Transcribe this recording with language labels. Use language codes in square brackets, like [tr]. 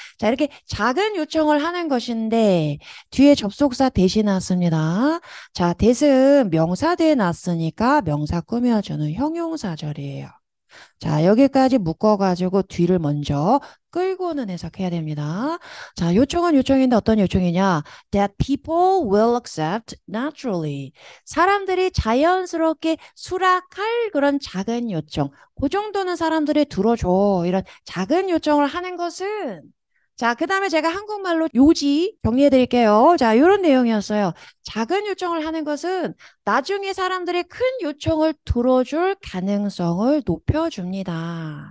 [ko] 자, 이렇게 작은 요청을 하는 것인데 뒤에 접속사 대시 나왔습니다. 자, 대신 명사 대에 났으니까 명사 꾸며주는 형용사절이에요. 자, 여기까지 묶어가지고 뒤를 먼저 끌고는 해석해야 됩니다. 자, 요청은 요청인데 어떤 요청이냐? [en] That people will accept naturally. [ko] 사람들이 자연스럽게 수락할 그런 작은 요청. 그 정도는 사람들이 들어줘. 이런 작은 요청을 하는 것은 자, 그 다음에 제가 한국말로 요지 정리해 드릴게요. 자, 이런 내용이었어요. 작은 요청을 하는 것은 나중에 사람들이 큰 요청을 들어줄 가능성을 높여줍니다.